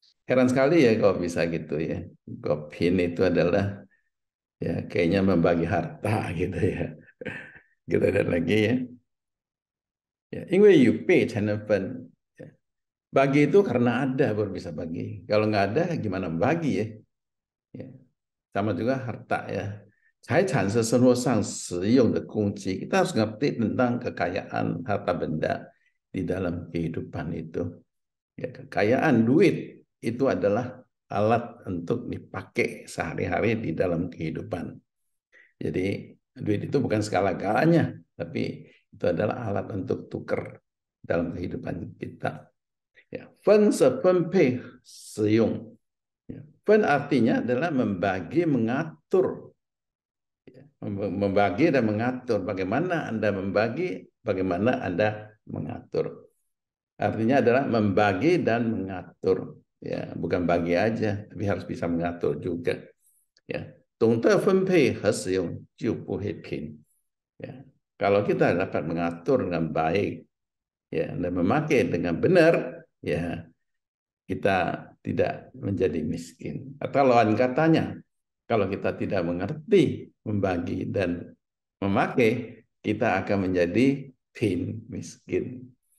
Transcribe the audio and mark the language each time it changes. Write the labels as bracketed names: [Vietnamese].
[Indonesian] Heran sekali ya kalau bisa gitu ya. Pin itu adalah ya kayaknya membagi harta gitu ya. Kita lihat lagi ya. Ya, [Chinese] 因为有被才能分. [Indonesian] Ya. Bagi itu karena ada baru bisa bagi. Kalau nggak ada gimana bagi ya? Ya. Sama juga harta ya. [Chinese] 财产是生活上实用的工具. [Indonesian] Kita harus ngerti tentang kekayaan harta benda di dalam kehidupan itu. Ya, kekayaan duit itu adalah alat untuk dipakai sehari-hari di dalam kehidupan. Jadi duit itu bukan segala-galanya, tapi itu adalah alat untuk tukar dalam kehidupan kita. [Chinese] Ya, 分是分配使用. [Indonesian] Ya, 分 artinya adalah membagi, mengatur. Ya, membagi dan mengatur. Bagaimana Anda membagi, bagaimana Anda mengatur. Artinya adalah membagi dan mengatur. Ya, bukan bagi aja, tapi harus bisa mengatur juga. [Chinese] Ya, 懂得分配和使用就不会贫. [Indonesian] Ya, kalau kita dapat mengatur dengan baik, ya, dan memakai dengan benar, ya, kita tidak menjadi miskin. Atau lawan katanya, Kalau kita tidak mengerti membagi dan memakai, kita akan menjadi pin, miskin.